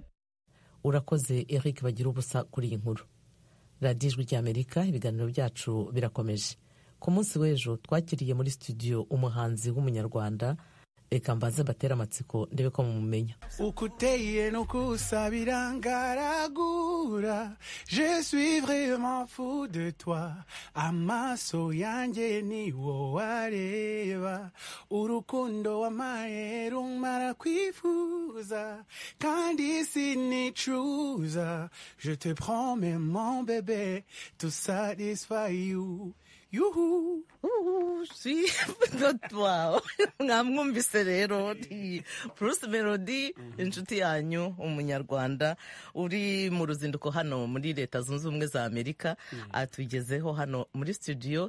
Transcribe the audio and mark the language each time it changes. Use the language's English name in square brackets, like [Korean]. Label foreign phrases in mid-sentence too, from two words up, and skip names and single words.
[Kinyarwanda] Urakoze Eric bagira ubusa kuri iyi nkuru. Radio Ijwi rya Amerika ibiganiro byacu birakomeje. Ku munsi w'ejo twakiriye muri studio umuhanzi w'umunyarwanda. Eka mbaze batera amatsiko ndebe ko mumumenya. Ukuteye no kusabira ngaragura, [French] je suis vraiment fou de toi. [Kinyarwanda] Amaso yanjye ni wowe areba, urukundo wamaye rumara kwifuza, kandi sinicuza. [French] Je te promets mon bébé [English] to satisfy you. Yuhu [Kinyarwanda] si wow mwamwumvise rero ni Bruce Melody inshuti yanyu umunyarwanda uri mu ruzinduko hano muri Leta Zunze Ubumwe za Amerika atugezeho hano muri studio.